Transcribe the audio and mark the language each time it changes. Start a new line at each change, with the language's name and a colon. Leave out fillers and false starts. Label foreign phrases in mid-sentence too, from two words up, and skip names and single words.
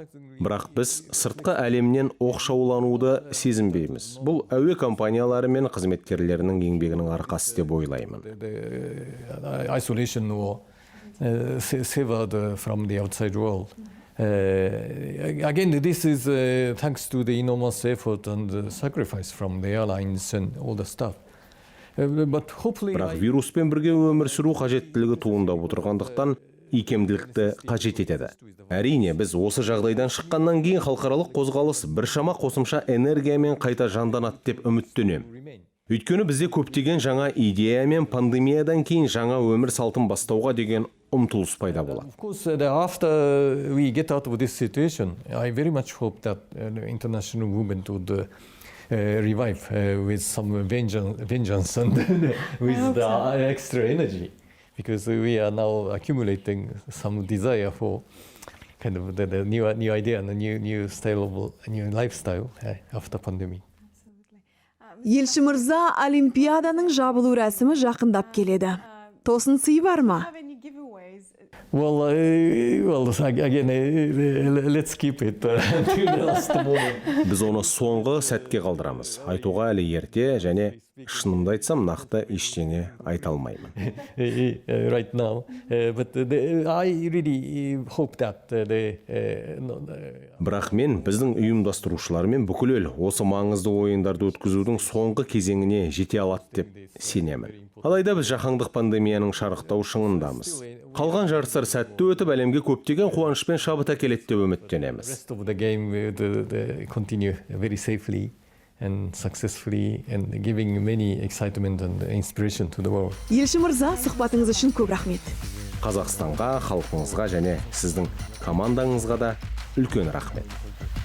Kazakh: Бірақ біз сыртқы әлемнен оқшаулануды сезінбейміз. Бұл әуе компаниялары мен қызметкерлерінің еңбегінің арқасы деп ойлаймын.
English: Isolation or severed from the outside world. Again, this is thanks to the enormous effort and sacrifice from the airlines and all the stuff. But hopefully...
Kazakh: Бірақ вируспен бірге өмір сүру қажеттілігі туындап отырғандықтан икемділікті қажет етеді. Әрине, біз осы жағдайдан шыққаннан кейін халықаралық қозғалыс біршама қосымша энергиямен қайта жанданады деп үміттенемін. Өйткені бізде көптеген жаңа идея мен пандемиядан кейін жаңа өмір салтын бастауға деген ұмтылыс пайда болады.
English: Of course, after we get out of this situation, I very much hope that the international movement would revive with some vengeance and with the extra energy, because we are now accumulating some desire for kind of the new idea and a new style of new lifestyle after pandemic.
Kazakh: Елші мырза, Олимпиаданың жабылу рәсімі жақындап келеді. Тосын сый бар ма?
English: Well, again, let's keep it until the last moment.
Kazakh: Біз оны соңғы сәтке қалдырамыз. Айтуға әлі ерте, және шынымды айтсам, нақты ештеңе айта алмаймын.
English: Right now, but I really hope that
Kazakh: Бірақ мен біздің ұйымдастырушылармен бүкіл ел осы маңызды ойындарды өткізудің соңғы кезеңіне жете алады деп сенемін. Алайда біз жаһандық пандемияның шарықтау шыңындамыз. Қалған жарыстар сәтті өтіп, әлемге көптеген қуанышпен шабыт әкеледі деп үміттенеміз.
English: rest of the game will continue very safely and successfully and giving many excitement and inspiration to the world.
Kazakh: Елші мырза, сұхбатыңыз үшін көп рахмет. Қазақстанға, халқыңызға және сіздің командаңызға да үлкен рахмет.